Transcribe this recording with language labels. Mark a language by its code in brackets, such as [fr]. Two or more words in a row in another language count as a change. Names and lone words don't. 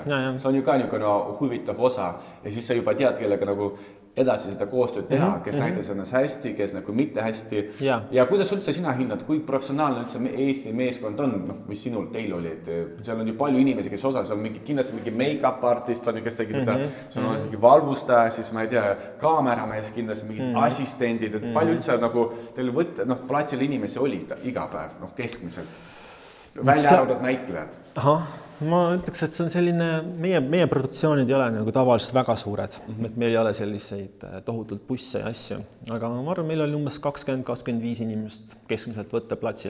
[et] See on ju ka niisugune huvitav osa ja siis sa juba tead, kellega nagu edasi seda koostööd teha, kes näitas ennast hästi, kes nagu mitte hästi. Ja kuidas üldse sina hindad, kui professionaalne üldse Eesti meeskond on, mis teil oli, et seal on ju palju inimesi, kes osa, seal on kindlasti mingi [en] make-up artist, [et] kes tegi seda, sul on mingi valgustaja, siis ma ei tea, kaameramees kindlasti, mingid assistendid, et palju üldse nagu teil võtta, platsil inimesi oli iga päev, keskmiselt, välja arvatud näitlejad. Ma ütleks, et see on selline, meie produktsioonid ei ole nagu tavaliselt väga suured, et meil ei ole selliseid tohutult busse ja asju, aga ma arvan, meil oli umbes 20-25 inimest keskmiselt võtta platsil.